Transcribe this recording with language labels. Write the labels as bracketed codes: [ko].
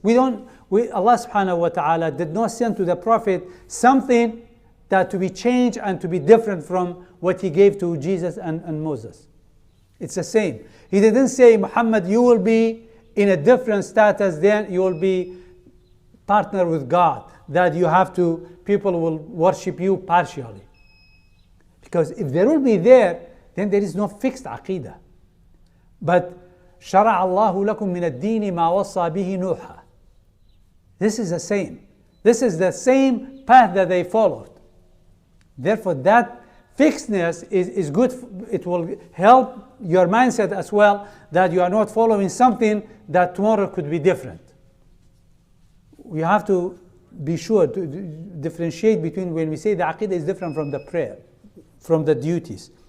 [en] Allah subhanahu wa ta'ala did not send to the Prophet something that to be changed and to be different from what he gave to Jesus and Moses. It's the same. He didn't say, Muhammad, you will be in a different status, then you will be partner with God, that you have to, people will worship you partially. Because if there will be there, then there is no fixed aqidah. But [ar] شرع الله لكم من الدين ما وصى به نوحا. [en] This is the same. This is the same path that they followed. Therefore, that fixedness is good. It will help your mindset as well, that you are not following something that tomorrow could be different. We have to be sure to differentiate between when we say the aqidah is different from the prayer, from the duties.